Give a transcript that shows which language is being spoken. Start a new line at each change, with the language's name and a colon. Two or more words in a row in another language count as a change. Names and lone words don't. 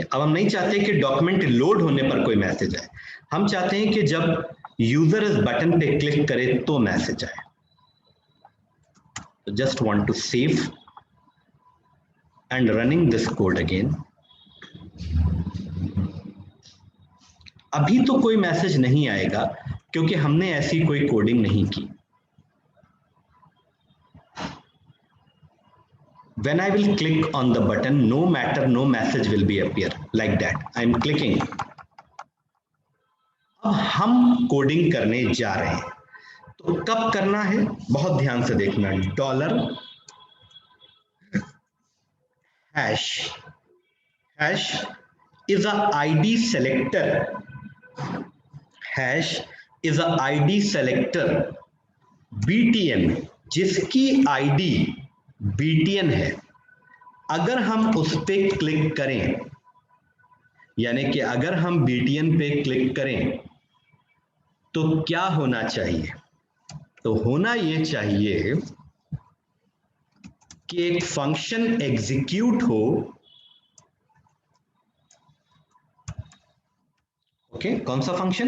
Hindi: अब हम नहीं चाहते कि डॉक्यूमेंट लोड होने पर कोई मैसेज आए. हम चाहते हैं कि जब यूजर इस बटन पे क्लिक करे तो मैसेज आए.
English: तो just want to save and running this code again.
Hindi: अभी तो कोई मैसेज नहीं आएगा क्योंकि हमने ऐसी कोई कोडिंग नहीं की.
English: When I will click on the button, no matter, no message will be appear like that. I am clicking.
Hindi: अब हम कोडिंग करने जा रहे हैं. तो कब करना है बहुत ध्यान से देखना.
English: dollar hash hash is a ID selector. Hash is a ID selector.
Hindi: BTN जिसकी ID BTN है, अगर हम उस पे क्लिक करें, यानी कि अगर हम BTN पे क्लिक करें तो क्या होना चाहिए? तो होना ये चाहिए कि एक फंक्शन एग्जीक्यूट हो ओके, कौन सा फंक्शन?